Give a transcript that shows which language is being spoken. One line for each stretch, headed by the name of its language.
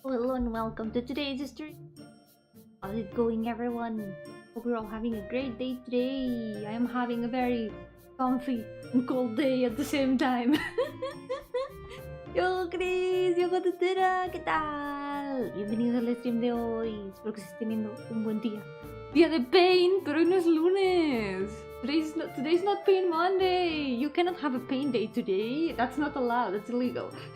English: Hello and welcome to today's stream. How's it going, everyone? Hope you're all having a great day today. I am having a very comfy and cold day at the same time.
Spanish: Yo, Chris, yo, Catutera, ¿qué tal? Bienvenido al stream de hoy. Espero que estés teniendo un buen día. Día de pain, pero hoy no es lunes.
English: Today's not pain Monday. You cannot have a pain day today. That's not allowed. That's illegal.